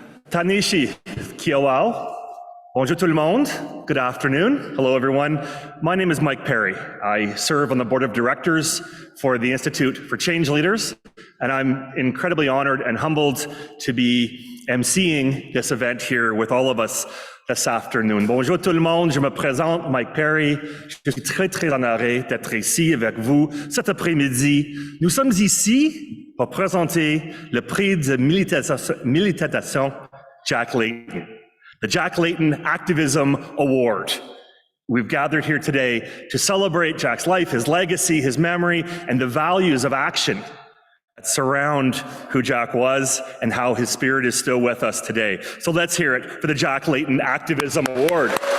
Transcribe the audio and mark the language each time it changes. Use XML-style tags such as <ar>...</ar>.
<cr>Tanishi Kiawao.</cr> <fr>Bonjour tout le monde.</fr> <en>Good afternoon. Hello, everyone. My name is Mike Barrie. I serve on the board of directors for the Institute for Change Leaders, and I'm incredibly honored and humbled to be emceeing this event here with all of us this afternoon.</en> <fr>Bonjour tout le monde. Je me présente, Mike Barrie. Je suis très honoré d'être ici avec vous cet après-midi. Nous sommes ici pour présenter le prix de militation Jack Layton,</fr> <en>the Jack Layton Activism Award. We've gathered here today to celebrate Jack's life, his legacy, his memory, and the values of action that surround who Jack was and how his spirit is still with us today. So let's hear it for the Jack Layton Activism Award.</en>